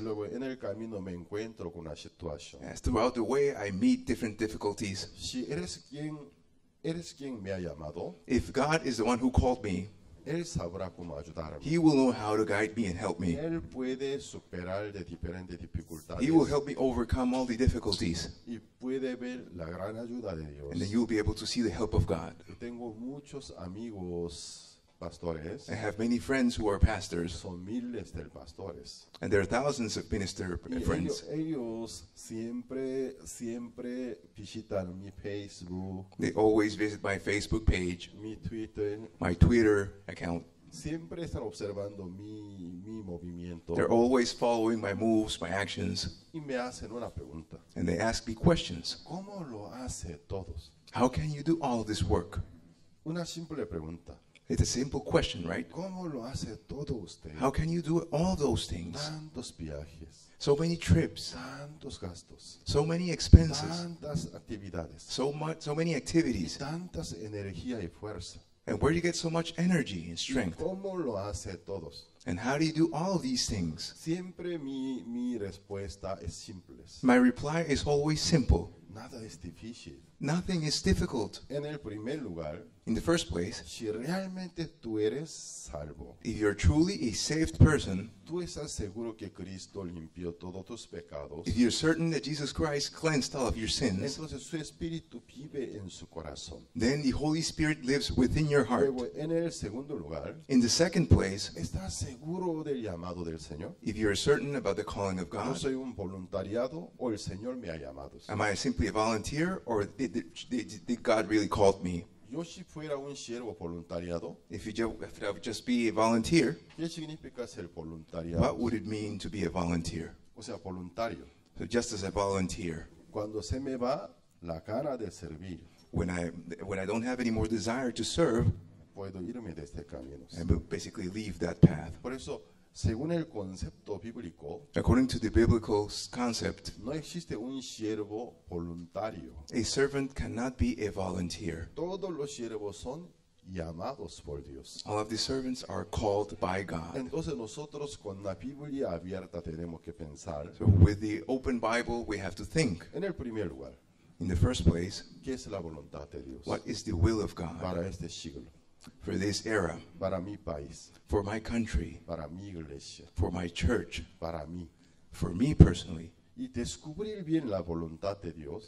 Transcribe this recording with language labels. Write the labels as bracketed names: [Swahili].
[Spanish] Luego, en el camino me encuentro con una situación. [English] As throughout the way, I meet different difficulties. [Spanish] Si eres quien me ha llamado, [English] If God is the one who called me, [Spanish] Él sabrá cómo ayudarme. [English] He will know how to guide me and help me. [Spanish] Él puede superar de diferentes dificultades. [English] He will help me overcome all the difficulties. [Spanish] Y puede ver la gran ayuda de Dios. [English] And then you'll be able to see the help of God. [Spanish] Yo tengo muchos amigos pastores. [English] I have many friends who are pastors, [Spanish] Son miles de pastores. [English] and there are thousands of minister [Spanish] Y [English] friends. [Spanish] ellos siempre visitan mi Facebook, [English] They always visit my Facebook page, [Spanish] mi Twitter. [English] my Twitter account. [Spanish] Siempre están observando mi movimiento. [English] They're always following my moves, my actions, [Spanish] Y me hacen una pregunta. [English] and they ask me questions. [Spanish] ¿Cómo lo hace todos? [English] How can you do all this work? [Spanish] Una simple pregunta. [English] It's a simple question, right? [Spanish] ¿Cómo lo hace todo usted? [English] How can you do all those things? [Spanish] Tantos viajes, [English] So many trips, [Spanish] tantos gastos, [English] so many expenses, [Spanish] tantas actividades, [English] so many activities. [Spanish] tantas energía y fuerza. [English] And where do you get so much energy and strength? [Spanish] cómo lo hace todos? [English] And how do you do all of these things? [Spanish] Siempre mi respuesta es simple. [English] My reply is always simple. [Spanish] Nada es difícil. [English] Nothing is difficult. [Spanish] En el primer lugar, [English] In the first place, [Spanish] si realmente tú eres salvo, [English] if you're truly a saved person, [Spanish] tú estás seguro que Cristo limpió todos tus pecados, [English] if you're certain that Jesus Christ cleansed all of your sins, [Spanish] entonces su espíritu vive en su corazón. [English] then the Holy Spirit lives within your heart. [Spanish] Luego, en el segundo lugar, [English] In the second place, [Spanish] ¿estás seguro del llamado del Señor? [English] if you're certain about the calling of [Spanish] ¿Yo [English] God, [Spanish] soy un voluntariado o el Señor me ha llamado? [English] am I simply a volunteer or did God really call me? [Spanish] Yo si fuera un siervo voluntariado, [English] If I would just be a volunteer, [Spanish] ¿qué significa ser [English] what [Spanish] voluntariado? [English] would it mean to be a volunteer? [Spanish] O sea, voluntario. [English] So just as a volunteer, [Spanish] Cuando se me va la gana de servir, [English] when I don't have any more desire to serve, [Spanish] puedo irme de este camino. [English] I will basically leave that path. [Spanish] Por eso, según el concepto bíblico, [English] According to the biblical concept, [Spanish] no existe un siervo voluntario. [English] a servant cannot be a volunteer. [Spanish] Todos los siervos son llamados por Dios. [English] All of the servants are called by God. [Spanish] Entonces nosotros con la Biblia abierta tenemos que pensar, [English] So with the open Bible, we have to think, [Spanish] en el primer lugar, [English] in the first place, [Spanish] ¿qué es la voluntad de Dios [English] what is the will of God [Spanish] para este siglo, [English] for this era, [Spanish] para mi país, [English] for my country, [Spanish] para mi iglesia, [English] for my church, [Spanish] para mí? [English] for me personally? [Spanish] Y descubrir bien la voluntad de Dios